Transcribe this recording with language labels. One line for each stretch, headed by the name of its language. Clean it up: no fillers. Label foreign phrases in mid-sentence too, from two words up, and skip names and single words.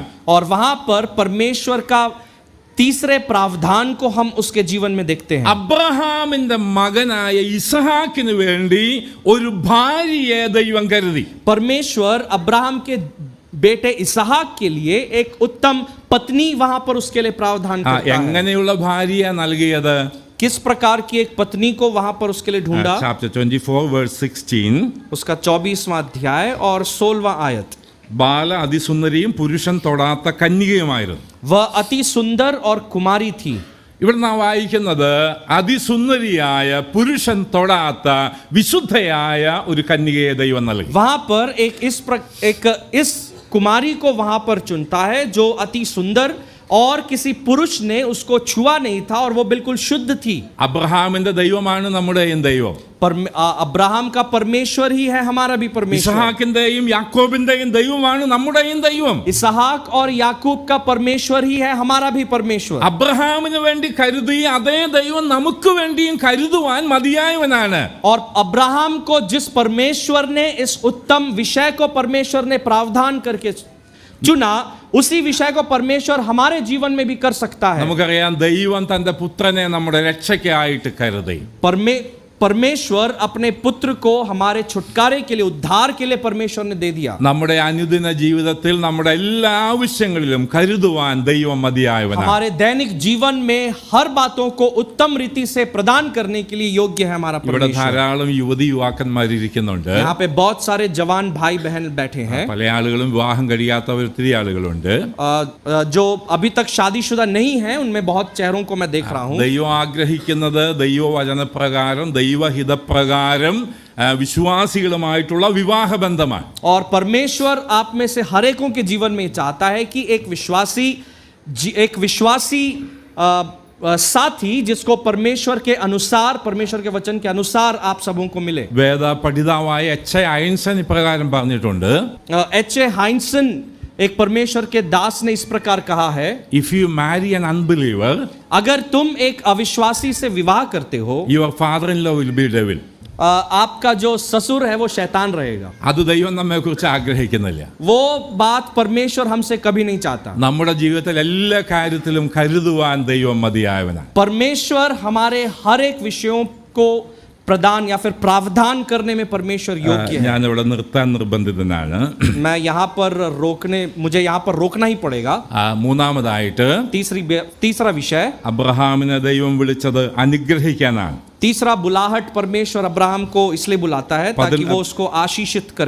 Hindi: और वहां पर परमेश्वर का तीसरे प्रावधान को हम उसके जीवन में देखते हैं.
Malayalam: അബ്രഹാമിന്റെ മകനായ ഇസഹാക്കിന് വേണ്ടി ഒരു ഭാര്യയെ ദൈവം കരുതി.
Hindi: परमेश्वर अब्राहम के बेटे इसहाक के लिए एक उत्तम पत्नी वहां पर उसके लिए प्रावधान करता है.
Malayalam: എങ്ങനെയുള്ള ഭാര്യ നൽകിയത്?
Hindi: किस प्रकार की एक पत्नी को वहां पर उसके लिए ढूंढा.
Malayalam: ചാപ്റ്റർ 24 വേഴ്സ് 16.
Hindi: उसका 24वां अध्याय और 16वां आयत.
Malayalam: ബാല അതിസുന്ദരിയും പുരുഷൻ തൊടാത്ത കന്യകയുമായിരുന്നു.
Hindi: वह अति सुंदर और कुमारी थी.
Malayalam: ഇവിടെ നാം വായിക്കുന്നത് അതിസുന്ദരിയായ പുരുഷൻ തൊടാത്ത വിശുദ്ധയായ ഒരു കന്യകയെ ദൈവം നൽകി.
Hindi: वहां पर इस कुमारी को वहां पर चुनता है जो अति सुंदर और किसी पुरुष ने उसको छुआ नहीं था और वो बिल्कुल शुद्ध थी।
Malayalam: അബ്രഹാമിന്റെ ദൈവമാണ് നമ്മുടെയും ദൈവം.
Hindi: अब्राहम का परमेश्वर ही है हमारा भी परमेश्वर।
Malayalam: ഇസ്ഹാക്കിന്റെയും യാക്കോബിന്റെയും ദൈവമാണ് നമ്മുടെയും ദൈവം.
Hindi: इसहाक और याकूब का परमेश्वर ही है हमारा भी परमेश्वर।
Malayalam: അബ്രഹാമിന് വേണ്ടി കരുതി അതേ ദൈവം നമുക്ക് വേണ്ടിയും കരുതുവാൻ മതിയായവനാണ്.
Hindi: और अब्राहम को जिस परमेश्वर ने इस उत्तम विषय को परमेश्वर ने प्रावधान करके चुना, उसी विषय को परमेश्वर हमारे जीवन में भी कर सकता है।
Malayalam: നമുക്കറിയാം ദൈവം തന്റെ പുത്രനെ നമ്മുടെ രക്ഷയ്ക്കായിട്ട് കരുതി.
Hindi: परमेश्वर अपने पुत्र को हमारे छुटकारे के लिए, उद्धार के लिए परमेश्वर ने दे दिया।
Malayalam: നമ്മുടെ അനുദിന ജീവിതത്തിൽ നമ്മുടെ എല്ലാ ആവശ്യങ്ങളിലും കരുതുവാൻ ദൈവം മതിയായവനാണ്.
Hindi: हमारे दैनिक जीवन में हर बातों को उत्तम रीति से प्रदान करने के लिए योग्य है हमारा
Malayalam: ഇവിടെ
Hindi: परमेश्वर।
Malayalam: ധാരാളം യുവതി യുവാക്കന്മാരിരിക്കുന്നുണ്ട്.
Hindi: यहाँ पे बहुत सारे जवान भाई बहन बैठे हैं।
Malayalam: പല ആളുകളും വിവാഹം കഴിയാത്തവർ ഒത്തിരി ആളുകളുണ്ട്.
Hindi: जो अभी तक शादीशुदा नहीं है, उनमें बहुत चेहरों को मैं देख रहा हूँ।
Malayalam: ദൈവം ആഗ്രഹിക്കുന്നത് ദൈവവചനപ്രകാരം ദൈവഹിതപ്രകാരം വിശ്വാസികളുമായിട്ടുള്ള വിവാഹബന്ധമാണ്.
Hindi: और परमेश्वर आप में से हर एकों के जीवन में चाहता है कि एक विश्वासी साथी जिसको परमेश्वर के अनुसार, परमेश्वर के वचन के अनुसार आप सबों को मिले।
Malayalam: വേദ പഠിതാവായ എച്ച് ഐൻസൺ ഇപ്രകാരം പറഞ്ഞിട്ടുണ്ട്.
Hindi: H.A. हाइंसन, एक परमेश्वर के दास ने इस प्रकार कहा है,
English: if you marry an unbeliever,
Hindi: अगर तुम एक अविश्वासी से विवाह करते हो,
English: your father in law will be devil.
Hindi: आपका जो ससुर है वो शैतान रहेगा।
Malayalam: അത് ദൈവം നമ്മെ കുറിച്ച് ആഗ്രഹിക്കുന്നില്ല.
Hindi: वो बात परमेश्वर हमसे कभी नहीं चाहता।
Malayalam: നമ്മുടെ ജീവിതത്തിൽ എല്ലാ കാര്യത്തിലും കരുതുവാൻ ദൈവം മതിയായവനാണ്.
Hindi: परमेश्वर हमारे हर एक विषयों को प्रदान या फिर प्रावधान करने में परमेश्वर योग्य है।
Malayalam: ഞാനിവിടെ നിർത്താൻ നിർബന്ധിതനാണ്.
Hindi: मैं यहाँ पर मुझे यहाँ पर रोकना ही पड़ेगा।
Malayalam: മൂന്നാമതായിട്ട്
Hindi: तीसरा विषय,
Malayalam: അബ്രഹാമിനെ ദൈവം വിളിച്ചത് അനുഗ്രഹിക്കാനാണ്.
Hindi: तीसरा बुलाहट परमेश्वर अब्राहम को इसलिए बुलाता है ताकि वो उसको आशीषित करे।